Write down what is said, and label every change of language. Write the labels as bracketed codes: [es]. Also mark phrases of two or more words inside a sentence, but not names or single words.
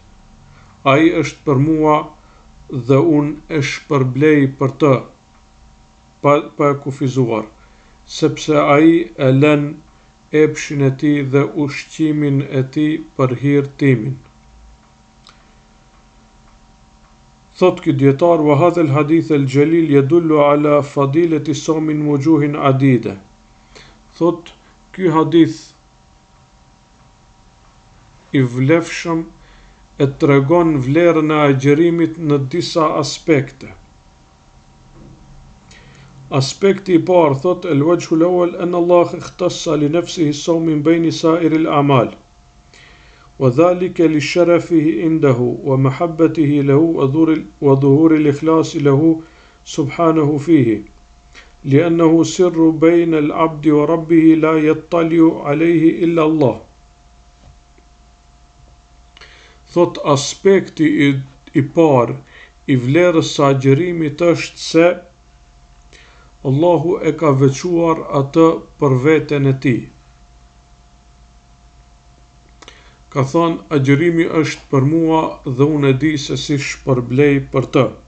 [sq] Ai është për mua dhe unë e shpërblej për të, pa e kufizuar, sepse ai e lën epshin e tij dhe ushqimin e tij për hir timin. Thot ky dietar: [ar] وهذا الحديث الجليل يدل على فضيلة الصوم من وجوه عديدة. [sq] Thot ky hadith i vlefshëm e tregon vlerën e agjerimit në disa aspekte. Aspekti i parë thot [ar] الوجه الأول أن الله اختص لنفسه الصوم من بين سائر الأعمال وذلك لشرفه عنده ومحبته له وظهور الإخلاص له سبحانه فيه لأنه سر بين العبد وربه لا يطلع عليه إلا الله. [sq] Thot aspekti i parë i vlerës së agjerimit është se Allahu e ka veçuar atë për veten e tij. Ka thënë, agjerimi është për mua dhe unë e di se si shpërblej për të.